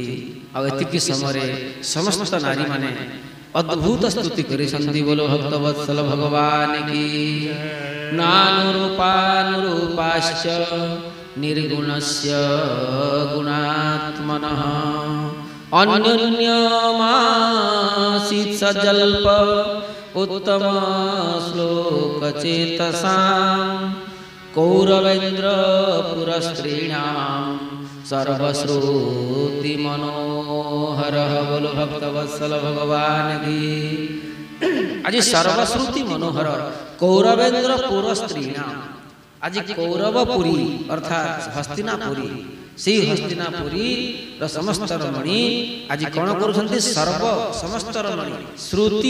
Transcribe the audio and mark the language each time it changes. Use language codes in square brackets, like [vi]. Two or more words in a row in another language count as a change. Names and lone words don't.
[or] ଆଉ ଏତିକି ସମୟରେ ସମସ୍ତ ନାରୀମାନେ ଅଦ୍ଭୁତ ସ୍ତୁତି କରିଛନ୍ତି। [hi] बोल भक्त वत्सल भगवान की। [sa] ନାନୁରୂପାନୁରୂପାଶ୍ଚ ନିର୍ଗୁଣସ୍ୟ ଗୁଣାତ୍ମନଃ ଅନ୍ୟନ୍ୟମାसीत् सजल्प उत्तम श्लोक चेतसां कौरवेन्द्र पुरस्त्रीणां सर्वश्रुति मनोहरः। [hi] बोलो भक्तवत्सल भगवान की। आज [sa] सर्वश्रुति मनोहर कौरवेन्द्र पुरस्त्रीणां, [hi] आज कौरवपुरी अर्थात हस्तिनापुरी से हस्तिनापुरी समस्त रमणी आज कौन कर सर्व समस्त रमणी श्रुति